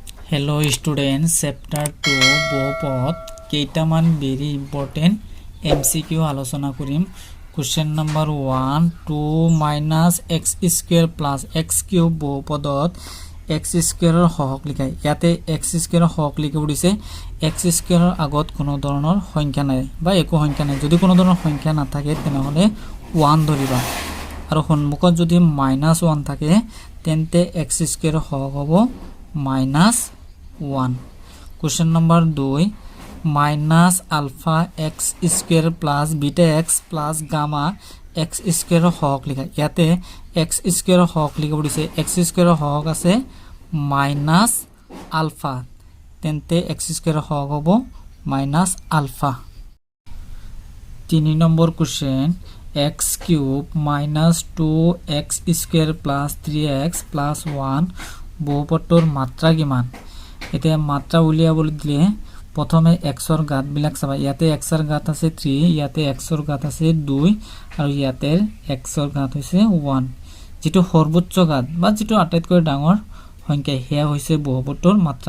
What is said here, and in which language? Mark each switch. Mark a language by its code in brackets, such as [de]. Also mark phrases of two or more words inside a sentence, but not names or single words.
[en] Hello students, chapter 2 [as] বহুপদ কেইটামান [en] very important MCQ [as] আলোচনা কৰিম। [en] Question number 1 2 minus x square plus x cube [as] বহুপদত [en] x square [as] ৰ হৰক লিখায়। ইয়াতে [en] x square [as] ৰ হৰক লিখিব দিছে। [en] x square [as] ৰ আগত কোনো ধৰণৰ সংখ্যা নাই বা একো সংখ্যা নাই। যদি কোনো ধৰণৰ সংখ্যা নাথাকে তেনেহলে 1 ধৰিবা আৰু সন্মুখত যদি -1 থাকে তেন্তে [en] x square [as] ৰ হৰক হ'ব -1. [en] Question number 2 minus alpha x square plus beta x plus gamma x square [as] হৰক লিখা। ইয়াতে [en] x square [as] হৰক লিখিব দিছে। [en] x square [as] হৰক আছে [en] minus alpha, [as] তেন্তে [en] x square [as] হৰক হ'ব [en] minus alpha. [as] 3 নম্বৰ question [en] x cube minus 2x square plus 3x plus 1 [as] বহুপদটোৰ মাত্ৰা কিমান? এতিয়া মাত্ৰা উলিয়াবলৈ দিলে প্ৰথমে x ৰ ঘাত বিলাক চাবা। ইয়াতে x ৰ ঘাত আছে 3, ইয়াতে x ৰ ঘাত আছে 2 আৰু ইয়াতে x ৰ ঘাত হৈছে 1। যেটো সৰ্বোচ্চ ঘাত বা যেটো আটাইতকৈ ডাঙৰ সংখ্যা হেয়া হৈছে বহুপদটোৰ মাত্ৰা।